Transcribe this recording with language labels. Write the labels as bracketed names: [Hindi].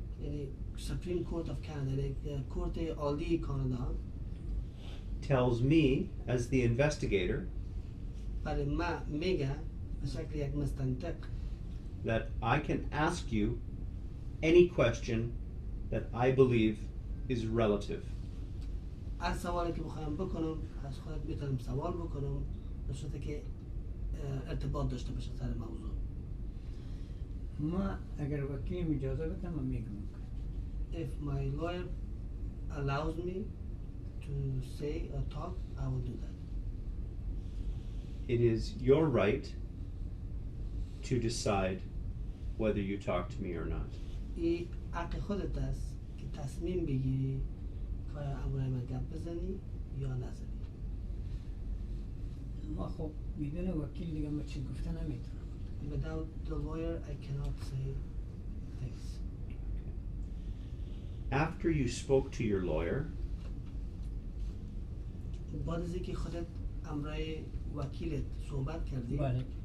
[Persian] یعنی Supreme Court of Canada یعنی کورت عالی کانادا [English] tells me as the investigator [Persian] برای من میگه به شکل یک مستنطق [English] that I can ask you any question that I believe is relative. [Persian] از سوالی که بخوایم بکنم از خودت میتونم سوال بکنم به صورتی که ارتباط داشته باشه سر موضوع. ما اگر وکیل اجازه بده من میگم. [English] If my lawyer allows me to say or talk, I will do that. It is your right to decide whether you talk to me or not. [Persian] این حق خودت است که تصمیم بگیری که امرای من گپ بزنی یا نزنی. ما خب بدون وکیل دیگه ما چیز گفته نمیتونم. [English] Without the lawyer, I cannot say things. After you spoke to your lawyer, [Persian] بعد از اینکه خودت امرای وکیلت صحبت کردی؟ بله.